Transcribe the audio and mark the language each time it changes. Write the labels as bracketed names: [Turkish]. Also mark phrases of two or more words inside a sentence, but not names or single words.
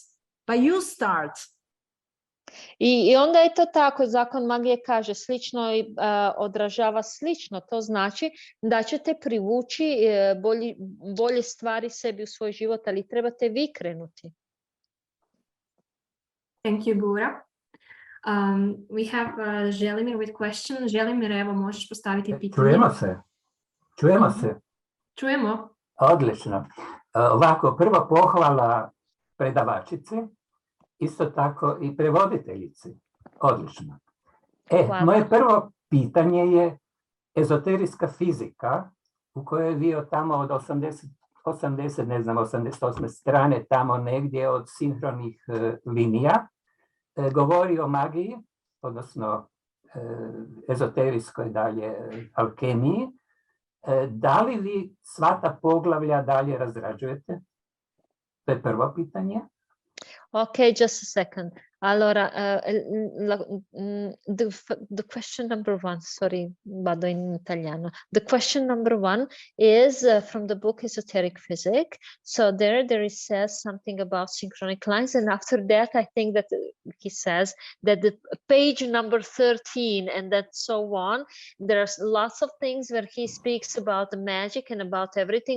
[English] But you start. [Croatian] I onda je to tako, zakon magije kaže slično odražava slično, to znači da ćete privući bolje stvari sebi u svoj život, ali trebate vi krenuti. [English] Thank you, Goura. We have Želimir with question. [Croatian] Želimir, evo, možeš postaviti pitanje. Čujemo se. Čujemo. Odlično. Ovako, prvo pohvala predavačice, isto tako i prevoditeljici. Odlično. Moje prvo pitanje je ezoterijska fizika, u kojoj je bio tamo od 88 strane, tamo negdje od sinhronih linija, govori o magiji, odnosno ezoterijskoj dalje alkemiji. Da li vi sva ta poglavlja dalje razrađujete? To je prvo pitanje. [English] Okay, just a second. Allora, the question number one, sorry, [Italian] vado in italiano. [English] The question number one is from the book Esoteric Physics. So there it says something about synchronic lines, and after that, I think that he says that the page number 13 and that so on, there's lots of things where he speaks about the magic and about everything.